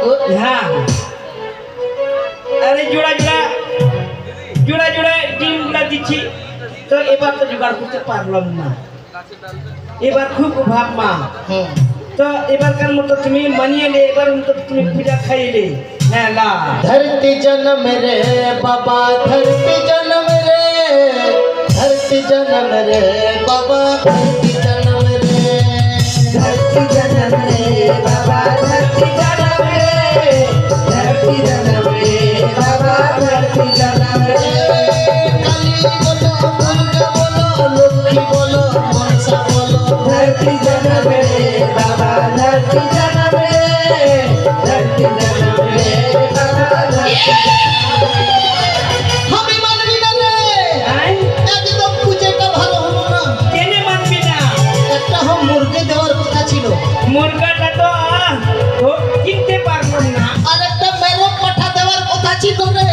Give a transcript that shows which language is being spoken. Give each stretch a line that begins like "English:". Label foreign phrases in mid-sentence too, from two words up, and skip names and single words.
Bangla: হ্যাঁ আরে জোড়া জোড়া জোড়া জোড়া ডিমগুলা দিচ্ছি তো এবার তো জোগাড় করতে পারলাম না এবার খুব অভাব মা হুম তো এবারকার মতো তুমি মানিয়ে লে এবার মতো তুমি পূজা খাইলে হ্যাঁ লা
Hindi: धरती जन्म रे बाबा धरती जन्म रे धरती जन्म रे बाबा धरती जन्म रे धरती जन्म रे बाबा धरती जन्म रे धरती जन्म रे बाबा धरती जन्म रे काली बोलो दुर्गा बोलो लक्ष्मी बोलो मनसा बोलो धरती जन्म रे बाबा धरती जन्म रे
Bangla: আমি মানবি না রে, হ্যাঁ? একদম পুজোটা ভালো হলো না। কেনে মানবি না? একটা মুরগি দেওয়ার কথা ছিল, মুরগাটা তো কিনতে পারলাম না। আর একটা মেরো পাঠা দেওয়ার কথা ছিল রে।